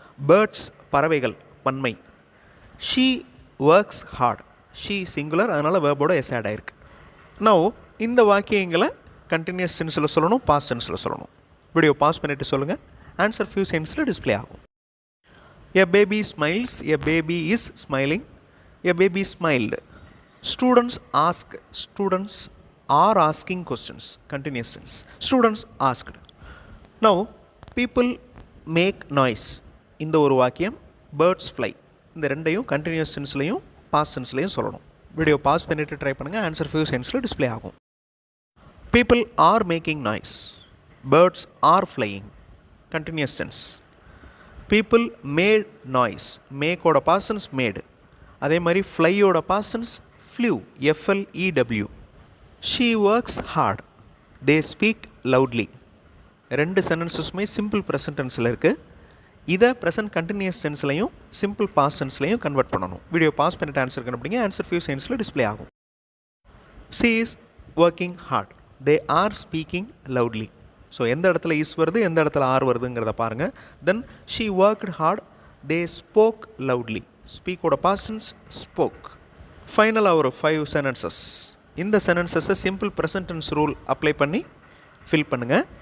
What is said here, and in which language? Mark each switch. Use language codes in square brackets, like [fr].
[ta] Birds, பறவைகள், பன்மை. [en] she works hard, [ta] she singular, அதனால் வேர்போட எஸ் ஆட் ஆகிருக்கு. நவ் இந்த வாக்கியங்களை கண்டினியூஸ் டென்ஸில் சொல்லணும், பாஸ்ட் டென்ஸில் சொல்லணும். வீடியோ பாஸ் பண்ணிவிட்டு சொல்லுங்கள். ஆன்சர் ஃபியூ செகண்ட்ஸில் டிஸ்ப்ளே ஆகும். [en] A baby smiles, a baby is smiling, a baby smiled. Students ask, students are asking questions, continuous tense. Students asked. Now, people make noise. [ta] இந்த ஒரு வாக்கியம் [en] birds fly. [ta] இந்த ரெண்டையும் continuous டென்ஸ்லையும் past டென்ஸ்லையும் சொல்லணும். Video pass பண்ணிவிட்டு try பண்ணுங்கள். Answer few செகண்ட்ஸில் display ஆகும். [en] People are making noise. Birds are flying. Continuous tense. People made noise. Make ஓட past tense made. [ta] அதே மாதிரி [en] fly ஓட past tense flew. FLEW. She works hard. They speak loudly. [ta] ரெண்டு சென்டென்சஸுமே simple present டென்ஸில் இருக்குது. இதை present continuous டென்ஸ்லையும் simple past டென்ஸ்லையும் convert பண்ணணும். Video pass பண்ணிட்டு answer கண்டுபிடிங்க. ஆன்சர் ஃபியூ செகண்ட்ஸில் டிஸ்ப்ளே ஆகும். [en] She is working hard. They are speaking loudly. [ta] So எந்த இடத்துல இஸ் வருது, எந்த இடத்துல ஆர் வருதுங்கிறத பாருங்கள். Then [en] She worked hard, they spoke loudly. [ta] ஸ்பீக்கோட past tense spoke. ஃபைனலாக ஒரு 5 சென்டென்சஸ். இந்த சென்டென்சஸை simple present tense rule apply பண்ணி ஃபில் பண்ணுங்கள்.